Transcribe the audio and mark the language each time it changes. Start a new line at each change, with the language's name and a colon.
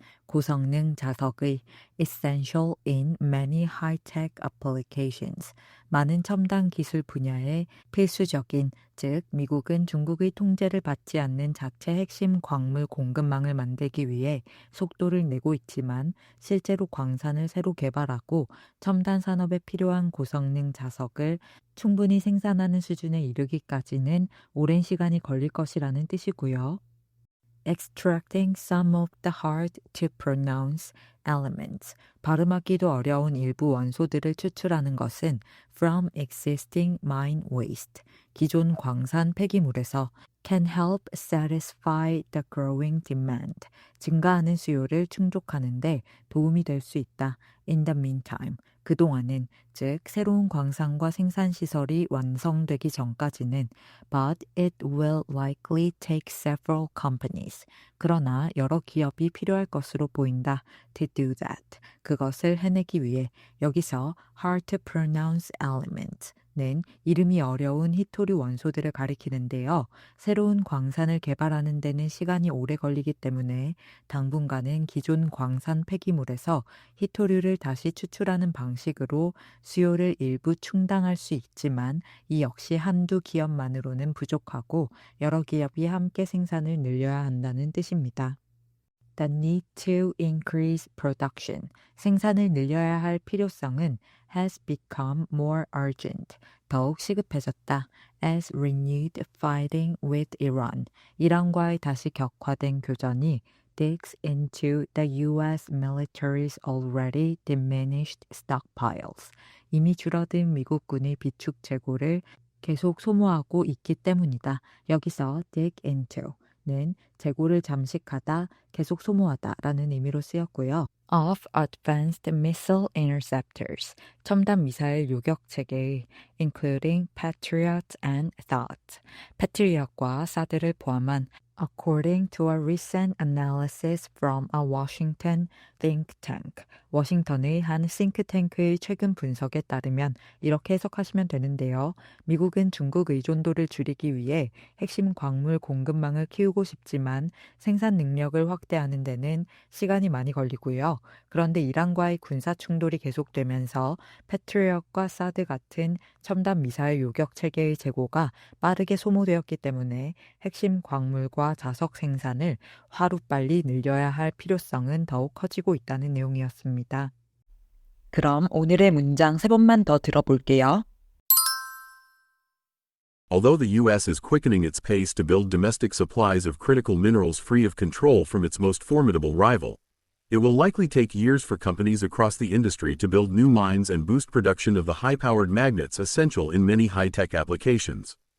Korean: 고성능 자석의
English: essential in many high-tech applications,
Korean: 많은 첨단 기술 분야에 필수적인, 즉 미국은 중국의 통제를 받지 않는 자체 핵심 광물 공급망을 만들기 위해 속도를 내고 있지만 실제로 광산을 새로 개발하고 첨단 산업에 필요한 고성능 자석을 충분히 생산하는 수준에 이르기까지는 오랜 시간이 걸릴 것이라는 뜻이고요.
English: Extracting some of the hard to pronounce elements,
Korean: 발음하기도 어려운 일부 원소들을 추출하는 것은
English: from existing mine waste,
Korean: 기존 광산 폐기물에서
English: can help satisfy the growing demand,
Korean: 증가하는 수요를 충족하는 데 도움이 될 수 있다.
English: In the meantime,
Korean: 그동안은, 즉 새로운 광산과 생산시설이 완성되기 전까지는
English: but it will likely take several companies,
Korean: 그러나 여러 기업이 필요할 것으로 보인다.
English: To do that,
Korean: 그것을 해내기 위해 여기서
English: hard to pronounce element
Korean: 는 이름이 어려운 히토류 원소들을 가리키는데요. 새로운 광산을 개발하는 데는 시간이 오래 걸리기 때문에 당분간은 기존 광산 폐기물에서 히토류를 다시 추출하는 방식으로 수요를 일부 충당할 수 있지만 이 역시 한두 기업만으로는 부족하고 여러 기업이 함께 생산을 늘려야 한다는 뜻입니다.
English: The need to increase production,
Korean: 생산을 늘려야 할 필요성은
English: has become more urgent,
Korean: 더욱 시급해졌다.
English: As renewed fighting with Iran,
Korean: 이란과의 다시 격화된 교전이
English: digs into the U.S. military's already diminished stockpiles,
Korean: 이미 줄어든 미국군의 비축 재고를 계속 소모하고 있기 때문이다. 여기서 dig into 는 재고를 잠식하다, 계속 소모하다 라는 의미로 쓰였고요.
English: Of advanced missile interceptors,
Korean: 첨단 미사일 요격 체계의
English: including Patriot and THAAD,
Korean: 패트리엇과 사드를 포함한
English: according to a recent analysis from a Washington think tank,
Korean: 워싱턴의 한 싱크탱크의 최근 분석에 따르면 이렇게 해석하시면 되는데요. 미국은 중국 의존도를 줄이기 위해 핵심 광물 공급망을 키우고 싶지만 생산 능력을 확대하는 데는 시간이 많이 걸리고요. 그런데 이란과의 군사 충돌이 계속되면서 패트리엇과 사드 같은 첨단 미사일 요격 체계의 재고가 빠르게 소모되었기 때문에 핵심 광물과 자석 생산을 하루빨리 늘려야 할 필요성은 더욱 커지고 있다는 내용이었습니다. 그럼 오늘의 문장 3번만 더 들어볼게요.
English: Although the U.S. is quickening its pace to build domestic supplies of critical minerals free of control from its most formidable rival, it will likely take years for companies across the industry to build new mines and boost production of the high-powered magnets essential in many high-tech applications.